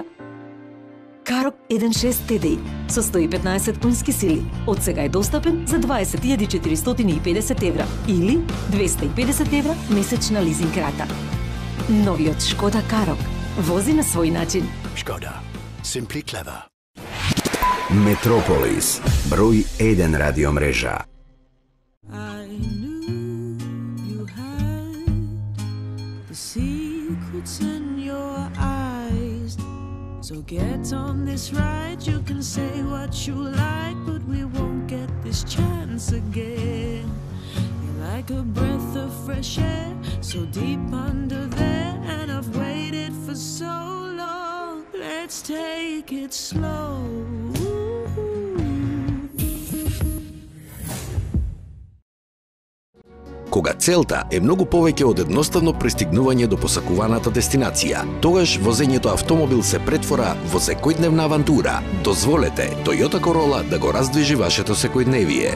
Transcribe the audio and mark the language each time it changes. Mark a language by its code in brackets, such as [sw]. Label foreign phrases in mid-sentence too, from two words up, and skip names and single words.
[mk] Карок 1.6 TDI со 115 конски сили од сега е достапен за 20.450 евра или 250 евра месечна лизинг рата. Новиот Шкода Карок вози на свој начин. Шкода. [en] Simply clever. [mk] Метрополис, број 1 радио мрежа. [en] I knew you had the secrets in your eyes. So get on this ride, you can say what you like, but we won't get this chance again. You're like a breath of fresh air, so deep under there, and I've waited for so long. Let's take it slow. [mk] Кога целта е многу повеќе од едноставно пристигнување до посакуваната дестинација, тогаш возењето автомобил се претвора во секојдневна авантура. Дозволете Toyota Corolla да го раздвижи вашето секојдневие.